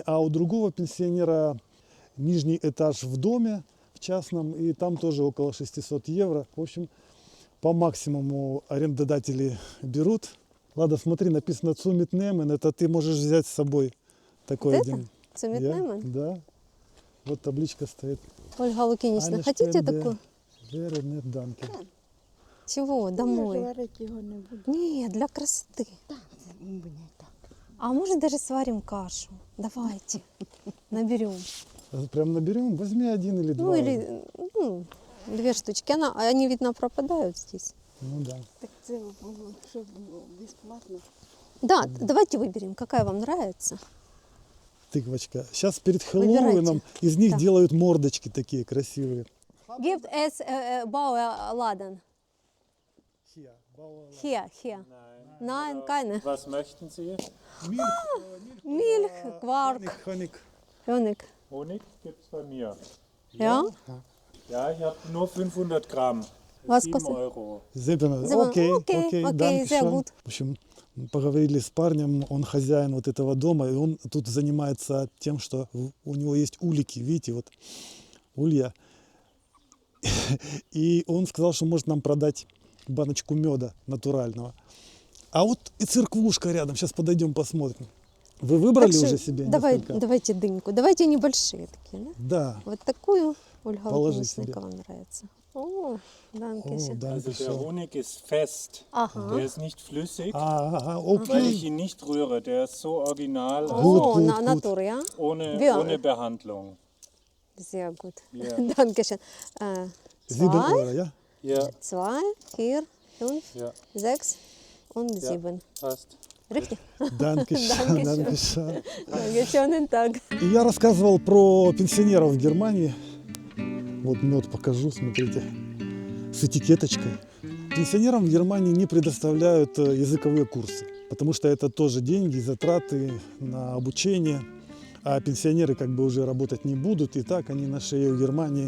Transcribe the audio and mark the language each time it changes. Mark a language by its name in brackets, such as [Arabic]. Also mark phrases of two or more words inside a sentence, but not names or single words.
[Russian] А у другого пенсионера нижний этаж в доме, в частном, и там тоже около 600 евро. В общем, по максимуму арендодатели берут. Ладно, смотри, написано «Цумитнемен», это ты можешь взять с собой такой Вот один. Цумитнемен? Да. Вот табличка стоит. Ольга Лукинична, [German] Eine [Russian] хотите [German] Spende [Russian] такую? [German] wäre nett, danke. [Russian] Чего, домой? [Ukrainian] Говорить його не буду. [Russian] Нет, для красоты. [Ukrainian] Мені так. [Russian] А может даже сварим кашу? Давайте, наберем. Прям наберем, возьми один или два. Ну или 2 штучки. Они, видно, пропадают здесь. Ну да. [Ukrainian] Так це було, щоб було безплатно. [Russian] Да, давайте выберем, какая вам нравится. Тыквочка. Сейчас перед Выбирайте. Хэллоуином из них Да. делают мордочки такие красивые. [German] Gift as Bauer Laden. Hier. Nein, keine. Was möchten Sie? Milch, Quark, Honig. Honig. Honig gibt es bei mir. Ja? Ja, ich habe nur 500 Gramm. Was 7 kostet? Euro. Зебина. [Russian] Окей, Окей, окей, [German] sehr danke gut. [Russian] В общем, поговорили с парнем, он хозяин вот этого дома, и он тут занимается тем, что у него есть улики, видите, вот улья. И он сказал, что может нам продать баночку меда натурального. А вот и церквушка рядом, сейчас подойдем посмотрим. Вы выбрали Так что уже себе несколько? давайте дыньку. Давайте небольшие такие, да? Да. Вот такую, Ольга Положи Лукинична, себе. как вам нравится? О, [German] danke [Russian] О, [German] schön. Also danke der schön. Honig ist fest. [Russian] Ага. [German] Der ist nicht flüssig, [Russian] Ага, [German] weil ich [Russian] окей. [German] ihn nicht rühre. Der ist so original, [Russian] О, [German] gut, [Russian] на [German] gut. [Russian] натуре, а? [German] ohne, ohne Behandlung. Sehr gut. Ja. Danke schön. 7 2, [Russian] евро, ja? [German] Ja, 2, 4, 5, ja, 6 und Ja. 7. passt. Richtig? Danke schön, danke schön. Dankeschön, [Russian] так. И я рассказывал про пенсионеров в Германии. Вот мед покажу, смотрите, с этикеточкой. Пенсионерам в Германии не предоставляют языковые курсы, потому что это тоже деньги, затраты на обучение. А пенсионеры как бы уже работать не будут, и так они на шее в Германии.